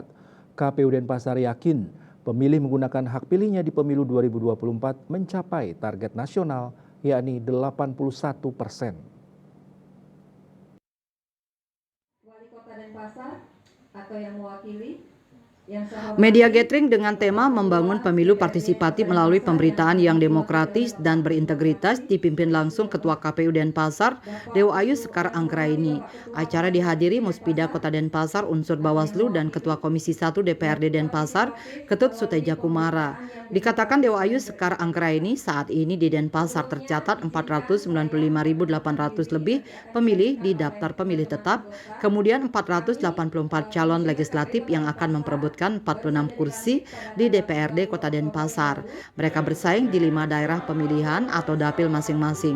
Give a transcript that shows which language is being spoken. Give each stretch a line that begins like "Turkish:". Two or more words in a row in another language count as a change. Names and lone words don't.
Indonesian: KPU Denpasar yakin pemilih menggunakan hak pilihnya di pemilu 2024 mencapai target nasional yakni 81%. Wali Kota Denpasar atau yang mewakili Media gathering dengan tema membangun pemilu partisipatif melalui pemberitaan yang demokratis dan berintegritas dipimpin langsung Ketua KPU Denpasar, Dewo Ayu Sekar Anggraini. Acara dihadiri Muspida Kota Denpasar, unsur Bawaslu dan Ketua Komisi 1 DPRD Denpasar, Ketut Suteja Kumara. Dikatakan Dewo Ayu Sekar Anggraini, saat ini di Denpasar tercatat 495.800 lebih pemilih di daftar pemilih tetap, kemudian 484 calon legislatif yang akan memperebutkan 46 kursi di DPRD Kota Denpasar. Mereka bersaing di 5 daerah pemilihan atau dapil masing-masing.